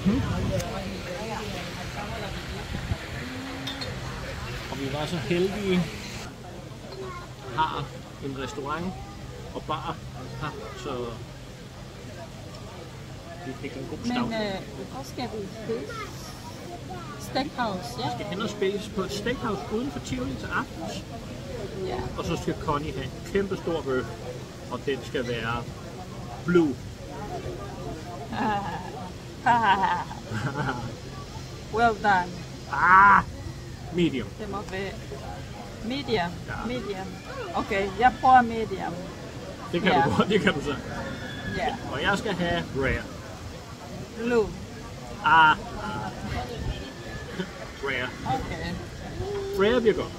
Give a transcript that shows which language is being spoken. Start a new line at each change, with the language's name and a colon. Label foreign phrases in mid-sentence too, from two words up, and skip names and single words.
Danish: Og vi var så heldige, har en restaurant og bar her, så vi fik en god start. Men hvor skal vi spise? Steakhouse, ja. Vi skal hen og spise på et steakhouse uden for Tivoli til aftens. Ja. Og så skal Connie have en kæmpe stor bøf, og den skal være blue.
English: Well done.
Danish: Medium. Det må være medium. Ja. Medium. Okay, jeg prøver medium. Det kan du godt, det kan du så. Ja. Og jeg skal have rare. Blue. Rare. Okay. Rare bliver godt.